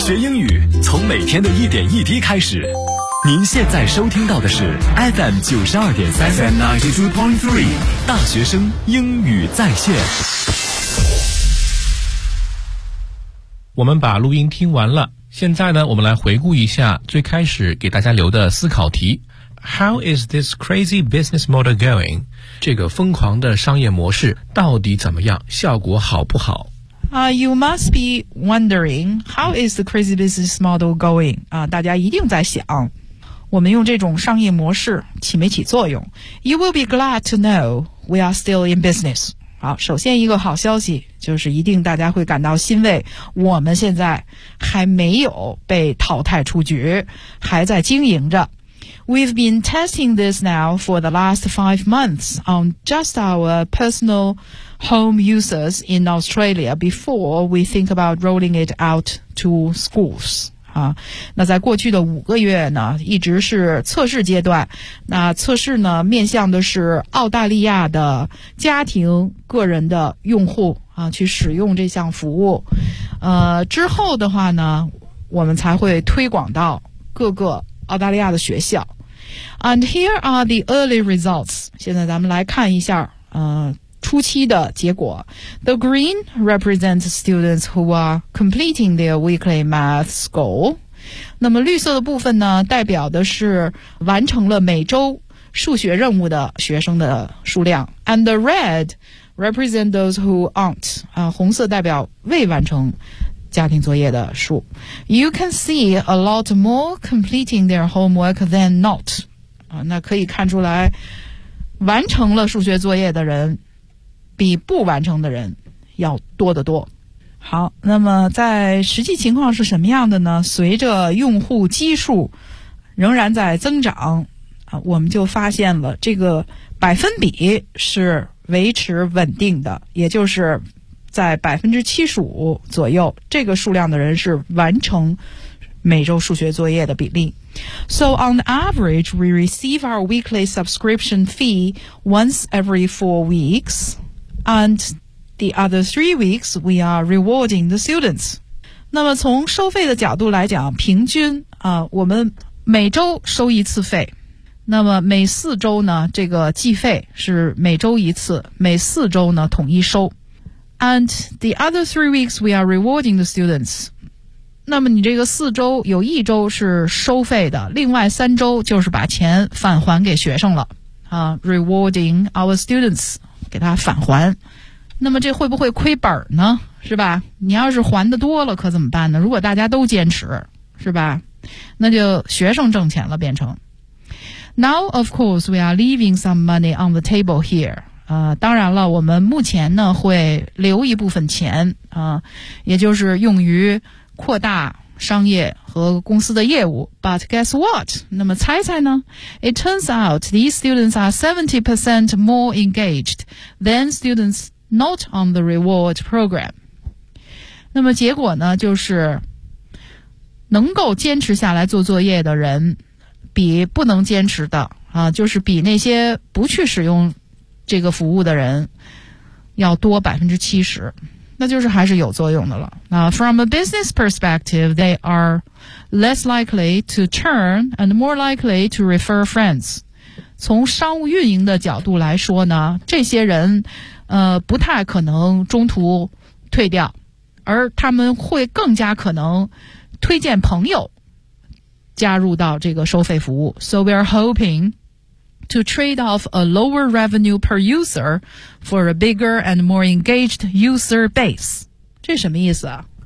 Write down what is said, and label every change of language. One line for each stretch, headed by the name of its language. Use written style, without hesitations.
Chinese: 学英语从每天的一点一滴开始。您现在收听到的是 FM92.3 大学生英语在线。我们把录音听完了，现在呢，我们来回顾一下最开始给大家留的思考题。
English: How is this crazy business model going?
Chinese: 这个疯狂的商业模式到底怎么样？效果好不好？
English: You must be wondering, how is the crazy business model going?
Chinese: 大家一定在想，我们用这种商业模式起没起作用？
English: You will be glad to know we are still in business.
Chinese: 好，首先一个好消息就是一定大家会感到欣慰，我们现在还没有被淘汰出局，还在经营着。
English: We've been testing this now for the last 5 months on just our personal home users in Australia before we think about rolling it out to schools.
Chinese: 那在过去的5个月呢，一直是测试阶段。那测试呢，面向的是澳大利亚的家庭个人的用户啊，去使用这项服务。之后的话呢，我们才会推广到各个澳大利亚的学校。
English: And here are the early results.
Chinese: 现在咱们来看一下，初期的结果。
English: The green represents students who are completing their weekly maths goal.
Chinese: 那么绿色的部分呢，代表的是完成了每周数学任务的学生的数量。
English: And the red represents those who aren't.
Chinese: 红色代表未完成家庭作业的数。
English: You can see a lot more completing their homework than not.
Chinese: 那可以看出来，完成了数学作业的人比不完成的人要多得多。好，那么在实际情况是什么样的呢？随着用户基数仍然在增长啊，我们就发现了这个百分比是维持稳定的，也就是在75%左右，这个数量的人是完成每周数学作业的比例。
English: So on average, we receive our weekly subscription fee once every 4 weeks. And the other 3 weeks, we are rewarding the students.
Chinese: 那么从收费的角度来讲，平均啊，我们每周收一次费。那么每4周呢，这个计费是每周一次，每4周呢统一收。
English: And the other 3 weeks, we are rewarding the students.
Chinese: 那么你这个4周有1周是收费的，另外3周就是把钱返还给学生了啊 ，
English: rewarding our students.
Chinese: 给他返还，那么这会不会亏本呢？是吧？你要是还的多了，可怎么办呢？如果大家都坚持，是吧？那就学生挣钱了，变成。
English: Now, of course, we are leaving some money on the table here.
Chinese: 当然了，我们目前呢会留一部分钱啊，也就是用于扩大商业和公司的业务。
English: But guess what?
Chinese: 那么猜猜呢?
English: It turns out these students are 70% more engaged than students not on the reward program.
Chinese: 那么结果呢就是能够坚持下来做作业的人比不能坚持的啊，就是比那些不去使用这个服务的人要多 70%。那就是还是有作用的了。
English: From a business perspective, they are less likely to churn and more likely to refer friends.
Chinese: 从商务运营的角度来说呢，这些人不太可能中途退掉，而他们会更加可能推荐朋友加入到这个收费服务。
English: So we are hoping to trade off a lower revenue per user for a bigger and more engaged user base.
Chinese: 这什么意思啊？